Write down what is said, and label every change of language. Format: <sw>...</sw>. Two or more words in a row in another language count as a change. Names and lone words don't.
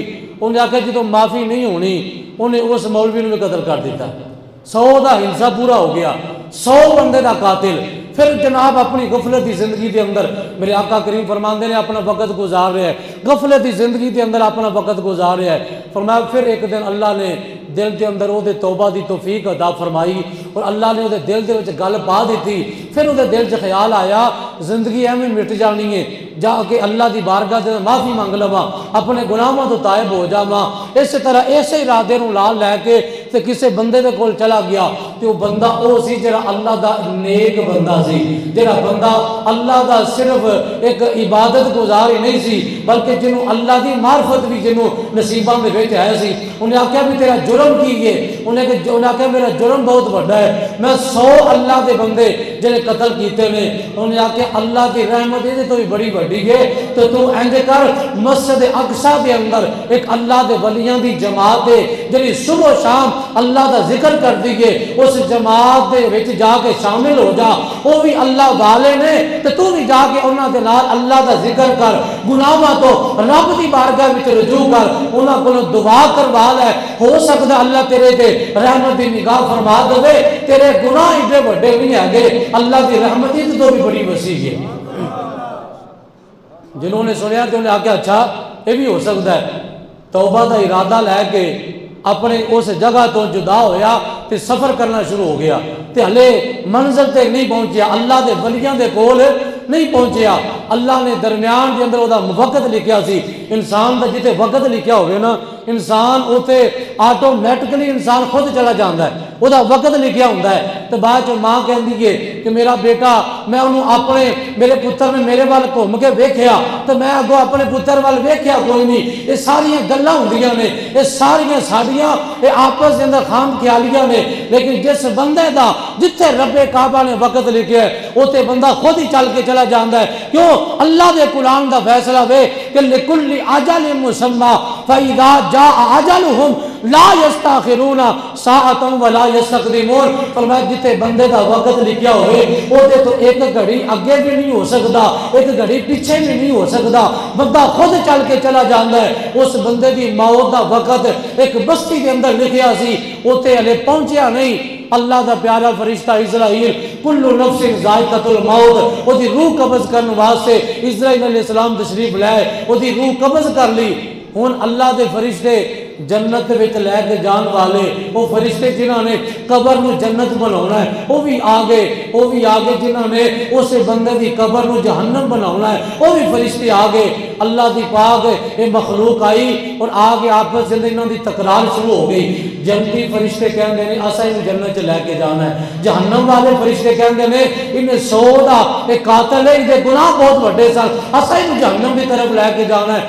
<pa>انہیں آکھیا جدوں معافی نہیں ہونی انہیں اس مولوی نے بھی قتل کر دیتا، 100 دا ہنسا پورا ہو گیا، 100 بندے دا قاتل۔</pa> <ur>پھر جناب اپنی غفلت کی زندگی کے اندر میرے آقا کریم</ur> <pa>فرماندے نے</pa> <ur>اپنا وقت گزار رہا ہے، غفلت کی زندگی کے اندر اپنا وقت گزار رہا ہے۔ فرمایا پھر ایک دن</ur> <pa>اللہ نے دل کے اندر وہ توبہ دی توفیق عطا فرمائی اور اللہ نے وہ دل دے وچ گل پا دیتی. پھر وہ دل چ خیال آیا زندگی ایویں مٹ جانی ہے، جا کے اللہ دی بارگاہ دے معافی منگ لواں، اپنے گناہاں تو تائب ہو جاواں. اس طرح ایسے ارادے نوں لال لے کے تے کسے بندے دے کول چلا گیا تے وہ بندہ او سی جڑا اللہ دا نیک بندہ سی، جڑا بندہ اللہ دا صرف ایک عبادت گزار ہی نہیں سی بلکہ جنوں اللہ دی معرفت بھی جنوں نصیباں دے وچ ہے سی. انہیں آخیا بھی تیرا جرم کی ہے؟ انہیں آخیا میرا جرم بہت بڑا ہے، میں 100 اللہ دے بندے جنہیں قتل کیتے نے. انہیں آخیا اللہ دی رحمت یہ تو بھی بڑی بڑی ہے، تو انج کر مسجد اقصی دے اندر ایک اللہ دے ولیاں دی جماعت ہے جنہیں صبح و شام اللہ دا ذکر کر دیئے، اس جماعت دے وچ جا کے شامل ہو جا. وہ بھی اللہ والے نے تو بھی جا کے انہاں دے نال اللہ دا ذکر کر، گناہاں تو رب دی بارگاہ وچ رجوع کر، انہاں کولوں دعا کروا لے. ہو سکتا اللہ تیرے تے رحمت دی نگاہ فرما دے. تیرے گناہ ایڈے بڑے نہیں ہے، اللہ دی رحمت تو بھی بڑی وسیع ہے. جنہوں نے سنیا تو انہیں آکھیا اچھا یہ بھی ہو سکتا ہے. توبہ دا ارادہ لے کے اپنے اس جگہ تو جدا ہویا تے سفر کرنا شروع ہو گیا تے ہلے منزل تے نہیں پہنچیا، اللہ دے ولیاں دے کول نہیں پہنچیا. اللہ نے درمیان دے اندر دا وقت لکھیا سی. انسان دا جتے وقت لکھیا ہوئے نا انسان اوتے آٹومیٹکلی انسان خود چلا جاندہ ہے، وہ دا وقت لکھیا ہوندہ ہے. تو بعد جو ماں کہہ دیئے کہ میرا بیٹا میں انہوں اپنے میرے پتر نے میرے وال کو مکے ویکھیا تو میں اگو اپنے پتر وال ویکھیا کوئی نہیں. یہ ساریاں گلاں ہوندیاں نے، یہ ساریاں ساڑیاں یہ آپس دے اندر خام خیالیاں نے. لیکن جس بندے دا جتھے رب کعبہ نے وقت لکھیا ہے اوتے بندہ خود ہی چل کے چلا جاندہ ہے. کیوں؟ اللہ دے قرآن دا فیصلہ وے کہ</pa> <ar>لِكُلِّ عَجَلٍ مُسَمَّى فَإِذَا جَاءَ عَجَلُهُمْ لَا يَسْتَأْخِرُونَ سَاعَةً وَلَا يَسْتَقْدِمُونَ.</ar> <pa>فرمایا جتے بندے دا وقت لکھیا ہوئے وہ دے تو ایک گھڑی آگے بھی نہیں ہو سکتا، ایک گھڑی پیچھے بھی نہیں ہو سکتا. بندہ خود چل کے چلا جاندہ ہے. اس بندے دی موت دا وقت ایک بستی کے اندر لکھیا سی، اوتے ہلے پہنچیا نہیں. اللہ دا پیارا فرشتہ اسرائیل</pa> <ar>کل نفس ذائقۃ الموت</ar> <pa>وہ دی روح قبض کرنے واسطے اسرائیل</pa> <ar>علیہ السلام</ar> <pa>تشریف لائے، وہ دی روح قبض کر لی. ہن اللہ دے فرشتے جنت وچ لے کے جان والے وہ فرشتے جنہاں نے قبر نو جنت بناونا ہے وہ بھی آگے جنہاں نے اس بندے دی قبر نو جہنم بناونا ہے وہ بھی فرشتے آگے. اللہ دی پاک یہ مخلوق آئی اور آگے آپس میں انہاں دی تکرار شروع ہو گئی. جنتی فرشتے کہندے نے اساں انہوں جنت لے کے جانا ہے، جہنم والے فرشتے کہندے نے انہیں 100 دا ایک قاتل ہے، انہیں گناہ بہت بڑے سن، اساں انہوں جہنم کی طرف لے کے جانا ہے.</pa>